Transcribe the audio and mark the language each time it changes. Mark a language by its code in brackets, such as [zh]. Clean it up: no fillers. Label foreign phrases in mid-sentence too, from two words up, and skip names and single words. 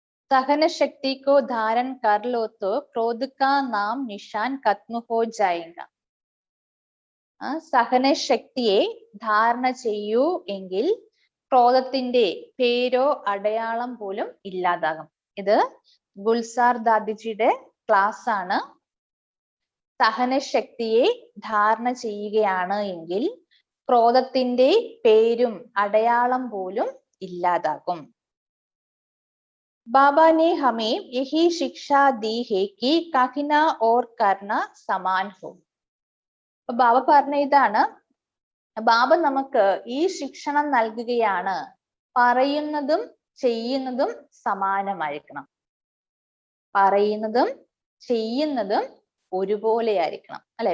[hi] सहन शक्ति को धारण कर लो तो क्रोध का नाम निशान खत्म हो जाएगा. [ml] സഹന ശക്തിയെ ധാരണ ചെയ്യൂ എങ്കിൽ ക്രോധത്തിന്റെ പേരോ അടയാളം പോലും ഇല്ലാതാകും. ഇത് ഗുൽസാർ ദാദിജിയുടെ ക്ലാസ് ആണ്. സഹനശക്തിയെ ധാരണ ചെയ്യുകയാണ് എങ്കിൽ ക്രോധത്തിന്റെ പേരും അടയാളം പോലും ഇല്ലാതാകും. [hi] बाबा ने हमें यही शिक्षा दी है कि कहना और करना समान हो. [ml] ബാബ പറഞ്ഞ ഇതാണ്, ബാബ നമുക്ക് ഈ ശിക്ഷണം നൽകുകയാണ്, പറയുന്നതും ചെയ്യുന്നതും സമാനമായിരിക്കണം. പറയുന്നതും ചെയ്യുന്നതും ഒരുപോലെ ആയിരിക്കണം അല്ലെ.